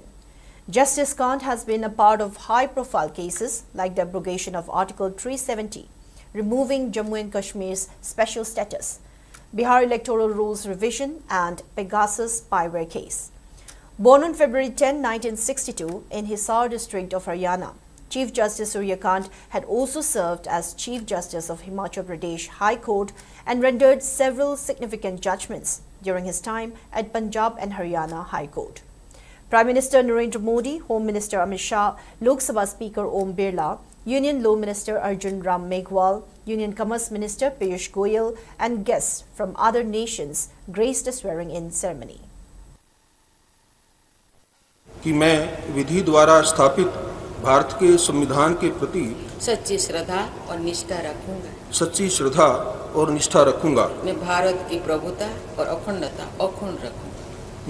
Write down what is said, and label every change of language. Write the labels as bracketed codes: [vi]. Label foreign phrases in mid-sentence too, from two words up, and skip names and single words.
[en] Justice Kant has been a part of high-profile cases like the abrogation of Article 370, removing Jammu and Kashmir's special status, Bihar electoral rules revision and Pegasus spyware case. Born on February 10, 1962 in Hisar district of Haryana, Chief Justice Surya Kant had also served as Chief Justice of Himachal Pradesh High Court and rendered several significant judgments during his time at Punjab and Haryana High Court. Prime Minister Narendra Modi, Home Minister Amit Shah, Lok Sabha Speaker Om Birla, Union Law Minister Arjun Ram Meghwal, Union Commerce Minister Piyush Goyal and guests from other nations graced the swearing-in ceremony. [hi] कि मैं विधि द्वारा स्थापित भारत के संविधान के प्रति सच्ची श्रद्धा और निष्ठा रखूंगा। सच्ची श्रद्धा और निष्ठा रखूंगा। मैं भारत की प्रभुता और अखंडता अक्षुण्ण रखूंगा।